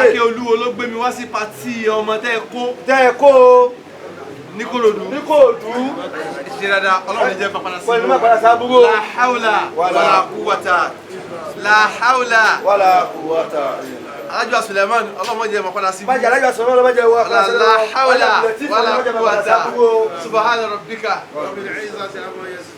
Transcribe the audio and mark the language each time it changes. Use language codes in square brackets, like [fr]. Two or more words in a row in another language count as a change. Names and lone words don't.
[yo] Sákẹ́ Olúwo ló gbé mi wá sí pàtí ọmọ tẹ́ ẹ kó. ní Kòròdú. ṣe dáadáa ọlọ́run jẹ́ àpàdà sí aburú. [ar] لا حول ولا قوة. [yo] Alájọ Sulaimon ọlọ́mọ jẹ́ àpàdà sí aburú. Alájọ Sulaimon ọlọ́mọ jẹ́ àpàdà sí aburú. [ar] لا حول ولا قوة. سبحان ربك رب العزة عما يصفون.